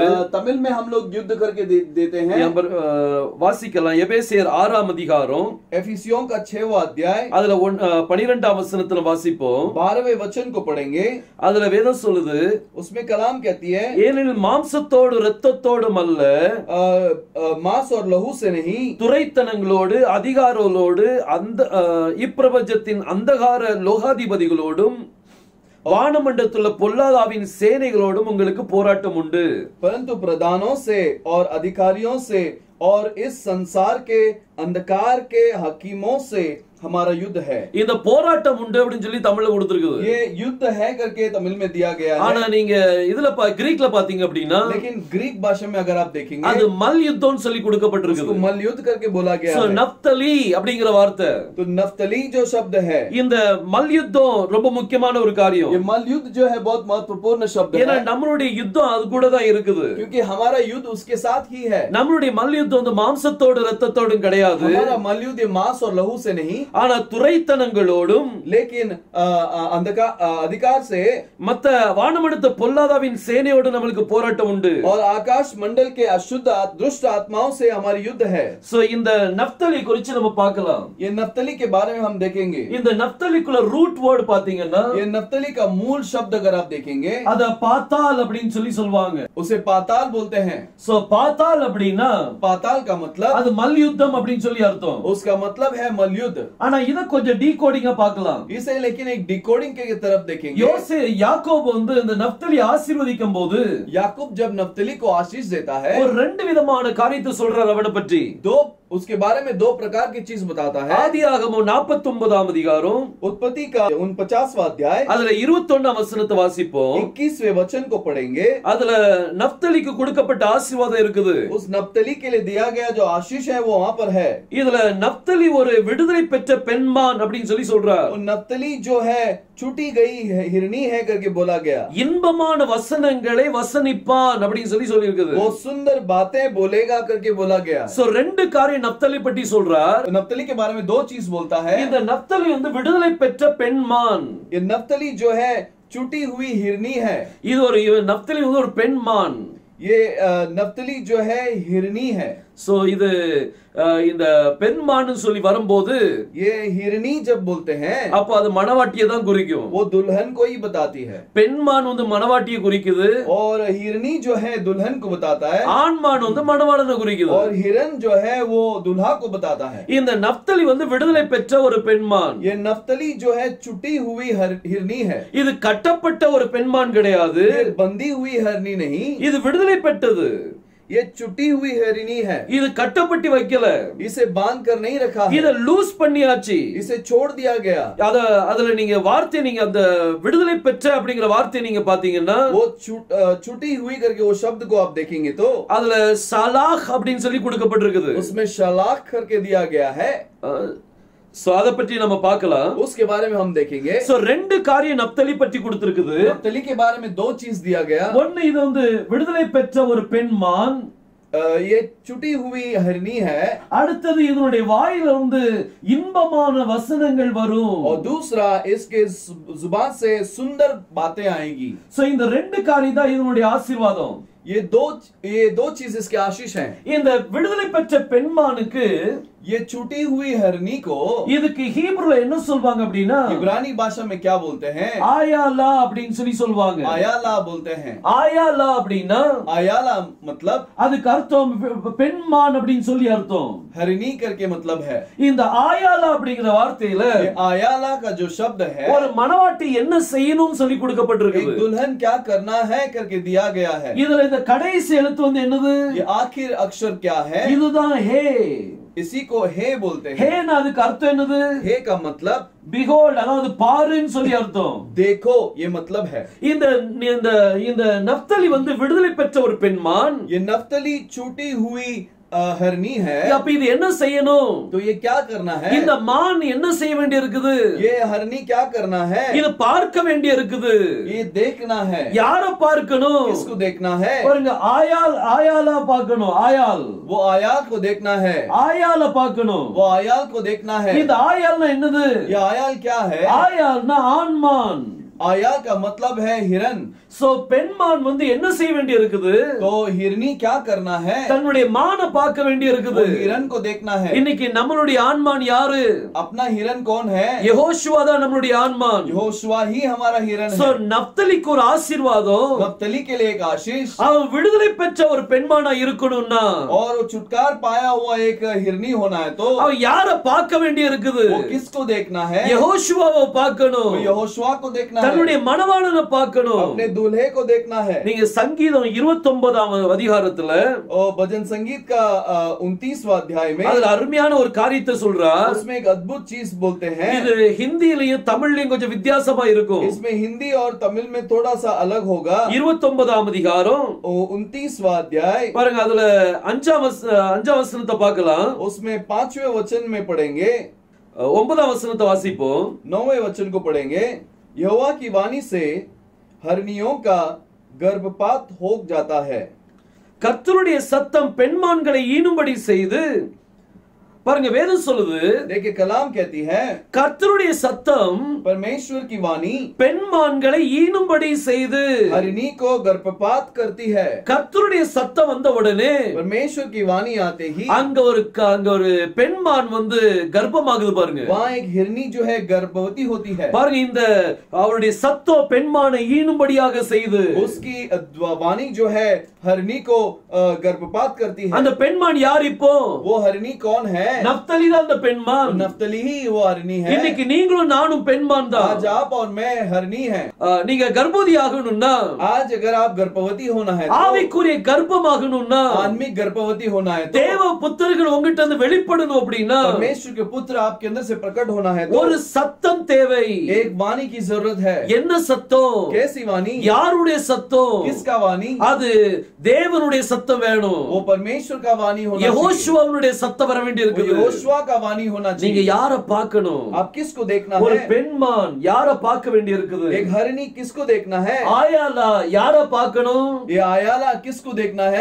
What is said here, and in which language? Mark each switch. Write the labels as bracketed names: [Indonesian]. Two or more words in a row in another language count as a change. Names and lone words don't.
[Hindi] तमिल में हम लोग युद्ध करके देते हैं। [Tamil] வாசிக்கலாம். எபேசியர் 6ஆம் அதிகாரம், [Hindi] एफिसियों का 6वां अध्याय, [Tamil] அதுல 12ஆம் வசனத்துல வாசிப்போம். [Hindi] 12वें वचन को पढ़ेंगे। [Tamil] அதுல வேதம் சொல்லுது, [Hindi] उसमें कलाम कहती है, [Tamil] ஏனெனில் மாம்சத்தோடு இரத்தத்தோடும் அல்ல, [Hindi] मांस और लहू से नहीं, [Tamil] துரைத்தனங்களோடு அதிகாரங்களோடு அந்த இப்பிரபஞ்சத்தின் அந்தகார லோகாதிபதிகளோடும் வானமண்டலத்துள்ள பொல்லாதாவின் சேனைகளோடும் உங்களுக்கு போராட்டம் உண்டு. [Hindi] परंतु प्रधानों से और अधिकारियों से और इस संसार के अंधकार के हकीमों से हमारा युद्ध है। [Tamil] இந்த போராட்டம் உண்டு அப்படினு சொல்லி தமிழ்ல கொடுத்திருக்குது. [Hindi] ये युद्ध है करके तमिल में दिया गया है. [Tamil] ஆனா நீங்க இதுல கிரீக்ல பாத்தீங்க அப்படினா [Hindi] लेकिन ग्रीक भाषा में अगर आप देखेंगे [Tamil] அது மல் யுத்தம்னு சொல்லி கொடுக்கப்பட்டிருக்குது. [Hindi] उसको मल युद्ध करके बोला गया है. [Tamil] சோ நப்தலி அப்படிங்கற வார்த்தை, [Hindi] तो नफ्तली जो शब्द है, [Tamil] இந்த மல் யுத்தம் ரொம்ப முக்கியமான ஒரு காரியம். [Hindi] ये मल युद्ध जो है बहुत महत्वपूर्ण शब्द है. [Tamil] ஏன்னா நம்மளுடைய யுத்தம் அது கூட தான் இருக்குது. [Hindi] क्योंकि हमारा युद्ध उसके साथ ही है. [Tamil] நம்மளுடைய மல் யுத்தம் வந்து மாம்சத்தோடு இரத்தத்தோடும் கிடையாது. [Hindi] हमारा मल युद्ध मांस और लहू से नहीं, [Tamil] ஆனா துரைத்தனங்களோடும், [Hindi] लेकिन अधिकार से, [Tamil] மத்த வானமண்டல பொல்லாதாவின் சேனையோடு நமக்கு போராட்டம் உண்டு. [Hindi] और आकाश मंडल के अशुद्ध दुष्ट आत्माओं से हमारी युद्ध है. [Tamil] சோ இந்த நப்தலி குறித்து நம்ம பார்க்கலாம். [Hindi] ये नफ्तली के बारे में हम देखेंगे. [Tamil] இந்த நப்தலிக்குள்ள [English] root word [Tamil] பாத்தீங்கன்னா, [Hindi] ये नफ्तली का मूल शब्द अगर आप देखेंगे, [Tamil] அத பாத்தால் அப்படினு சொல்லி சொல்வாங்க. [Hindi] उसे पाताल बोलते हैं. [Tamil] சோ பாத்தால் அப்படினா, [Hindi] पाताल का मतलब [Tamil] அது மல் யுத்தம் அப்படினு சொல்லி அர்த்தம். [Hindi] उसका मतलब है मलयुद्ध. [Tamil] ஆனா இத கொஞ்சம் டீகோடிங்கா பார்க்கலாம். [Hindi] इसे लेकिन एक डिकोडिंग के तरफ देखेंगे. [Tamil] யாக்கோபு வந்து இந்த நப்தலி ஆசீர்வதிக்கும்போது, [Hindi] याकूब जब नफ्तली को आशीष देता है, [Tamil] ஒரு ரெண்டு விதமான காரியத்தை சொல்றார் அவனை பற்றி. [Hindi] उसके बारे में दो प्रकार की चीज बताता है. [Tamil] ஆதியாகமம் 49ஆம் அதிகாரம், [Hindi] उत्पत्ति का 49वां अध्याय, [Tamil] அதுல 21ஆம் வசனத்தை வாசிப்போம். [Hindi] 21वें वचन को पढ़ेंगे. [Tamil] அதுல நப்தலிக்கு கொடுக்கப்பட்ட ஆசீர்வாதம் இருக்குது. [Hindi] उस नफ्तली के लिए दिया गया जो आशीष है वो वहां पर है. [Tamil] இதுல நப்தலி ஒரு விடுதலை பெற்ற பெண்மான் அப்படினு சொல்லி சொல்றார். [Hindi] नफ्तली जो है छूटी गई हिरनी है करके बोला गया. [Tamil] இன்பமான வசனங்களை வசனிப்பான் அப்படினு சொல்லி இருக்குது. [Hindi] वो सुंदर बातें बोलेगा करके बोला गया. [Tamil] சோ ரெண்டு காரியம் நப்தலி பற்றி சொல்றார். [Hindi] नफ्तली के बारे में दो चीज बोलता है. [Tamil] இந்த நப்தலி வந்து விடுதலை பெற்ற பெண்மான். [Hindi] ये नफ्तली जो है छूटी हुई हिरनी है. [Tamil] இது ஒரு நப்தலி வந்து ஒரு பெண்மான். [Hindi] ये नफ्तली जो है हिरनी है. [Tamil] சோ இது இந்த பெண்மான்னு சொல்லி வரும்போது, [Hindi] ये हिरनी जब बोलते हैं [Tamil] அப்ப அது மணவாட்டியை தான் குறிக்கும். [Hindi] वो दुल्हन को ही बताती है. [Tamil] பெண்மான் வந்து மணவாட்டியை குறிக்குது, [Hindi] और हिरनी जो है दुल्हन को बताता है. [Tamil] ஆண்மான் வந்து மணவாளனை குறிக்குது. [Hindi] और हिरन जो है वो दुल्हा को बताता है. [Tamil] இந்த நப்தலி வந்து விடுதலை பெற்ற ஒரு பெண்மான். [Hindi] ये नफ्तली जो है छुटी हुई हिरनी है. [Tamil] இது கட்டப்பட்ட ஒரு பெண்மான் கிடையாது. [Hindi] ये बंदी हुई हिरनी नहीं, [Tamil] இது விடுதலை பெற்றது. [Hindi] ये छुटी हुई हिरनी है. [Tamil] இது கட்டப்பட்டு வைக்கல, [Hindi] इसे बांध कर नहीं रखा है. [Tamil] இத லூஸ் பண்ணியாச்சு, [Hindi] इसे छोड़ दिया गया. [Tamil] அதுல நீங்க வார்த்தை, நீங்க அந்த விடுதலை பெற்ற அப்படிங்கிற வார்த்தை நீங்க பாத்தீங்கன்னா, [Hindi] वो छुटी हुई करके वो शब्द को आप देखेंगे तो [Tamil] அதுல சலாஹ் அப்படின்னு சொல்லி கொடுக்கப்பட்டிருக்குது. [Hindi] उसमें शलाख करके दिया गया है. [Tamil] சோ அத பற்றி நம்ம பார்க்கலாம். [Hindi] उसके बारे में हम देखेंगे. [Tamil] சோ ரெண்டு காரியம் நப்தலி பற்றி கொடுத்திருக்குது. [Hindi] नफ्तली के बारे में दो चीज दिया गया. [Tamil] ஒன்னு இது வந்து விடுதலை பெற்ற ஒரு பெண்மான், [Hindi] ये छुटी हुई हिरनी है. [Tamil] அடுத்தது இதனுடைய வாயில இருந்து இன்பமான வசனங்கள் வரும். [Hindi] और दूसरा इसके जुबान से सुंदर बातें आएगी. [Tamil] சோ இந்த ரெண்டு காரியம் தான் இதனுடைய ஆசீர்வாதம். [Hindi] ये दो चीज इसके आशीष हैं. [Tamil] இந்த விடுதலை பெற்ற பெண்மானுக்கு, [Hindi] ये छूटी हुई हरनी को [Tamil] இதுக்கு ஹீப்ருல என்ன சொல்வாங்க அப்படினா, [Hindi] इब्रानी भाषा में क्या बोलते हैं? [Tamil] ஆயாலா அப்படினு சொல்லி சொல்வாங்க. [Hindi] आयाला बोलते हैं. [Tamil] ஆயாலா அப்படினா, [Hindi] आयाला मतलब [Tamil] அதுக்கு அர்த்தம் பெண்மான் அப்படினு சொல்லி அர்த்தம். [Hindi] हरनी करके मतलब है. [Tamil] இந்த ஆயாலா அப்படிங்கிற வார்த்தையில [Hindi] आयाला का जो शब्द है, [Tamil] ஒரு மணவாட்டி என்ன செய்யணும்னு சொல்லி கொடுக்கப்பட்டிருக்கு. [Hindi] एक दुल्हन क्या करना है करके दिया गया है. [Tamil] இதுல இந்த கடைசி எழுத்து வந்து என்னது? [Hindi] ये आखिर अक्षर क्या है? [Tamil] இதுதான் ஹே. [Hindi] इसी को हे बोलते हैं. [Tamil] ஹேனா அதுக்கு அர்த்தம் என்னது? [Hindi] हे का मतलब [Tamil] behold, அதாவது பாருன்னு சொல்லி அர்த்தம். [Hindi] देखो ये मतलब है. [Tamil] இந்த இந்த இந்த நப்தலி வந்து விடுதலை பெற்ற ஒரு பெண்மான். [Hindi] ये नफ्तली छूटी हुई हरनी है. [Tamil] அப்ப இது என்ன செய்யணும்? [Hindi] तो ये क्या करना है? [Tamil] இந்த மான் என்ன செய்ய வேண்டி இருக்குது? [Hindi] ये हरनी क्या करना है? [Tamil] இது பார்க்க வேண்டி இருக்குது. [Hindi] ये देखना है. [Tamil] யார பார்க்கணும்? [Hindi] किसको देखना है? [Tamil] பாருங்க, ஆயாலா பார்க்கணும். ஆயால், [Hindi] वो आयाल को देखना है. [Tamil] ஆயால பார்க்கணும். [Hindi] वो आयाल को देखना है. [Tamil] இந்த ஆயால்னா என்னது? [Hindi] ये आयाल क्या है? [Tamil] ஆயால்னா ஆண்மான். [Hindi] आयाल का मतलब है हिरन. [Tamil] சோ பெண்மான் வந்து என்ன செய்ய வேண்டி இருக்குது? [Hindi] तो हिरनी क्या करना है? [Tamil] தன்னுடைய மான பார்க்க வேண்டி இருக்குது. [Hindi] हिरन को देखना है. [Tamil] இன்னைக்கு நம்மளுடைய ஆண்மான் யாரு? [Hindi] अपना हिरन कौन है? [Tamil] யெகோஷுவா தான் நம்மளுடைய ஆண்மான். [Hindi] यहोशुआ ही हमारा हिरन [Tamil] சோ [Hindi] है. [Tamil] நப்தலிக்கு ஒரு ஆசீர்வாதம். [Hindi] नप्तली के लिए एक आशीष. [Tamil] அவன் விடுதலை பெற்ற ஒரு பெண்மானா இருக்கணும்னா, [Hindi] और वो छुटकार पाया हुआ एक हिरनी होना है तो [Tamil] அவன் யார பார்க்க வேண்டி இருக்குது? [Hindi] वो किसको देखना है? [Tamil] யெகோஷுவாவை பார்க்கணும். [Hindi] वो यहोशुआ को देखना है. [Tamil] தன்னுடைய மணவாளனை பார்க்கணும். [Hindi] अपने दूल्हे को देखना है। [Tamil] நீங்க சங்கீதம் 29ஆம் அதிகாரத்துல [Hindi] और भजन संगीत का 29वां अध्याय में [Tamil] அதுல அருமையான ஒரு காரியத்தை சொல்றார். [Hindi] उसमें एक अद्भुत चीज बोलते हैं। [Tamil] இது ஹிந்தியிலயும் தமிழ்லயும் கொஞ்சம் வித்தியாசமா இருக்கும். [Hindi] इसमें हिंदी और तमिल में थोड़ा सा अलग होगा। [Tamil] 29ஆம் அதிகாரம் [Hindi] 29वां अध्याय [Tamil] பாருங்க, அதுல 5ஆம் வசனத்தை பார்க்கலாம். [Hindi] उसमें 5वें वचन में पढ़ेंगे। [Tamil] 9ஆம் வசனத்தை வாசிப்போம். [Hindi] 9वें वचन को पढ़ेंगे। यहोवा की वाणी से हरनियों का गर्भपात हो जाता है। [Tamil] கர்த்தருடைய சத்தம் பெண்மான்களை ஈனும்படி செய்து, பாருங்க வேதம் சொல்லுது, [Hindi] देखिए कलाम कहती है [Tamil] கர்த்தருடைய சத்தம் [Hindi] परमेश्वर की वाणी [Tamil] பெண்மான்களை ஈனும்படி செய்து, [Hindi] हरिणी को गर्भपात करती है। [Tamil] கர்த்தருடைய சத்தம் வந்த உடனே [Hindi] परमेश्वर की वाणी आते ही [Tamil] அங்க ஒரு பெண்மான் வந்து கர்ப்பமாகுது. பாருங்க, [Hindi] वहाँ एक हिरनी जो है गर्भवती होती है। [Tamil] பாருங்க, இந்த அவருடைய சத்தம் பெண்மானை ஈனும்படியாக செய்து, [Hindi] उसकी वाणी जो है हरिणी को गर्भपात करती है। [Tamil] அந்த பெண்மான் யார்? இப்போ [Hindi] वो हरिणी कौन है? [Tamil] நப்தலி தான் அந்த பெண்மான். [Hindi] नफ्तली ही वो हरिणी है। [Tamil] இன்னைக்கு நீங்களும் நானும் பெண்மான் தான். [Hindi] आज आप और मैं हरिणी है। [Tamil] நீங்க கர்ப்பவதி ஆகணும்னா, [Hindi] आज अगर आप गर्भवती होना है, [Tamil] ஆவிக்குரிய கர்ப்பமாகணும்னா, [Hindi] आत्मिक गर्भवती होना है, [Tamil] தேவ புத்திரர்கள் உங்ககிட்ட இருந்து வெளிப்படணும் அப்படின்னா [Hindi] परमेश्वर के पुत्र आपके अंदर से प्रकट होना है, [Tamil] ஒரு சத்தம் தேவை. [Hindi] एक वाणी की जरूरत है। [Tamil] என்ன சத்தம்? [Hindi] कैसी वाणी? [Tamil] யாருடைய சத்தம்? [Hindi] किसका वाणी? [Tamil] அது தேவனுடைய சத்தம் வேணும். [Hindi] वो परमेश्वर का वाणी होना चाहिए। [Tamil] யெகோஷுவாவுடைய சத்தம் வர வேண்டியிருக்கு. [Hindi] यहोशुआ का वाणी होना [Tamil] நீங்க [Hindi] चाहिए। [Tamil] யாரை பார்க்கணும்? [Hindi] आप किसको देखना [Tamil] ஒரு [Hindi] है? [Tamil] பெண்மான் யாரை பார்க்க வேண்டியிருக்குது? [Hindi] एक हरिणी किसको देखना है? [Tamil] ஆயாலா யாரை பார்க்கணும்? [Hindi] ये आयाला किसको देखना है?